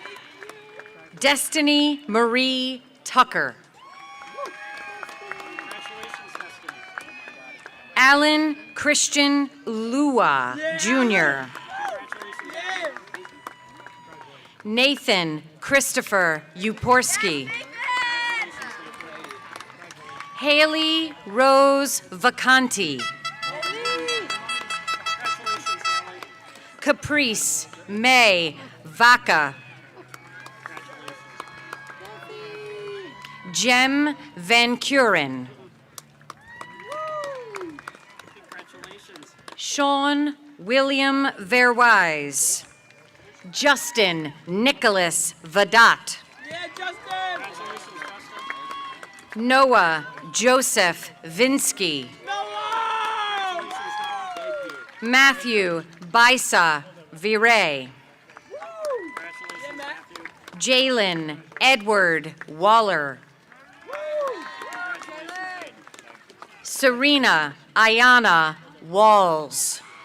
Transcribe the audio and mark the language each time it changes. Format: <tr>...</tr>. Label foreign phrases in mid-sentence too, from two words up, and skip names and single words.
<en>Destiny Marie Tucker. Alan Christian Lua, Jr. Nathan Christopher Uporski. Haley Rose Vacanti. Caprice May Vaca. Jem Van Curen. Sean William Verwise. Justin Nicholas Vadat. Yeah, Justin! Noah Joseph Vinsky. Noah! Matthew Bisa Vire. Yeah, Matt. Jalen Edward Waller. Serena Ayana Walls.</en>